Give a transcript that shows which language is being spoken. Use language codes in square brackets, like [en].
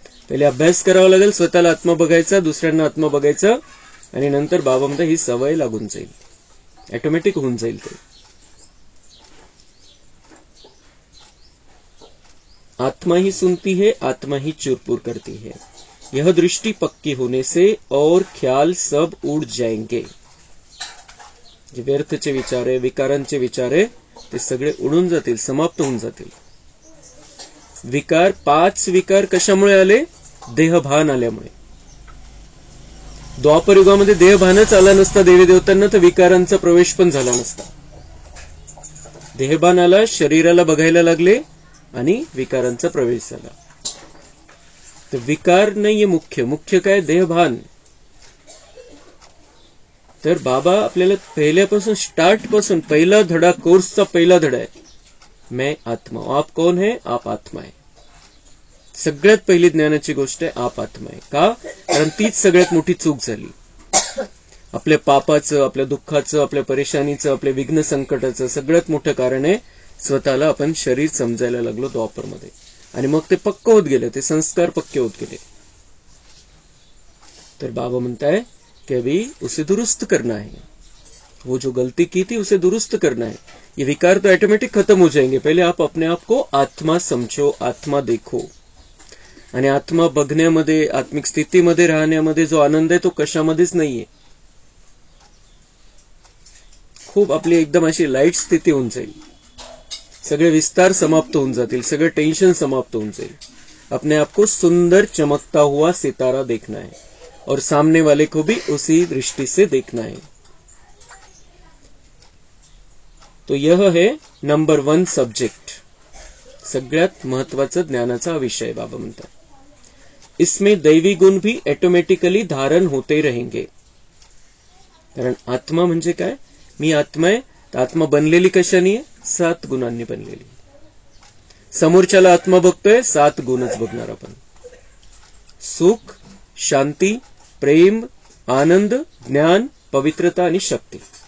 [mr] पहिले अभ्यास करावा लागेल, स्वतःला आत्मा बघायचा, दुसऱ्यांना आत्मा बघायचा, आणि नंतर बाबा म्हणतात ही सवय लागून जाईल, ऑटोमॅटिक होऊन जाईल ते. [hi] आत्मा ही सुनती है, आत्मा ही चुरपुर करती है. यह दृष्टि पक्की होने से और ख्याल सब उड़ जाएंगे. [mr] जे व्यर्थचे विचार आहे, विकारांचे विचार आहे, ते सगळे उडून जातील, समाप्त होऊन जातील. विकार, 5 विकार कशामुळे आले, देहभान आल्यामुळे. द्वापर युगामध्ये देहभानच आला नसता देवी देवतांना, तर विकारांचा प्रवेश पण झाला नसता. देहभान आला, शरीराला बघायला लागले आणि विकारांचा प्रवेश झाला. तर विकार नाहीये मुख्य, मुख्य काय, देहभान. तर बाबा आपल्याला पहिल्यापासून, स्टार्ट पासून, पहिला धडा, कोर्सचा पहिला धडा आहे, मैं आत्मा. [hi] आप कौन है, [mr] आप आत्मा आहे. सगळ्यात पहिली ज्ञानाची गोष्ट आहे, आप आत्मा आहे. का, कारण तीच सगळ्यात मोठी चूक झाली. आपल्या पापाचं, आपल्या दुःखाचं, आपल्या परेशानीचं, आपल्या विघ्न संकटाचं सगळ्यात मोठं कारण आहे, स्वतःला आपण शरीर समजायला लागलो द्वापरमध्ये, आणि मग ते पक्क होत गेले, ते संस्कार पक्के होत गेले. तर बाबा म्हणताय कि [hi] अभी उसे दुरुस्त करना है, वो जो गलती की थी उसे दुरुस्त करना है. ये विकार तो ऑटोमेटिक खत्म हो जाएंगे. पहले आप अपने आप को आत्मा समझो, आत्मा देखो. [mr] आणि आत्मा बघण्यामध्ये, आत्मिक स्थितीमध्ये राहण्यामध्ये जो आनंद आहे तो कशामध्येच नाहीये. खूप आपली एकदम अशी लाईट स्थिती होऊन जाईल, सगळे विस्तार समाप्त होऊन जातील, सगळे टेंशन समाप्त होऊन जाईल. [hi] अपने आप को सुंदर चमकता हुआ सितारा देखना है और सामने वाले को भी उसी दृष्टि से देखना है. तो यह है नंबर 1 सब्जेक्ट. [mr] सगळ्यात महत्वाचा ज्ञानाचा विषय बाबा म्हणतात. [hi] इसमें दैवी गुण भी ऑटोमॅटिकली धारण होते रहेंगे. [mr] कारण आत्मा म्हणजे काय, मी आत्मा आहे, तर आत्मा बनलेली कशाने आहे, 7 गुणांनी बनलेली. समोरच्याला आत्मा बघतोय, 7 गुणच बघणार आपण. सुख, शांती, प्रेम, आनंद, ज्ञान, पवित्रता आणि शक्ती.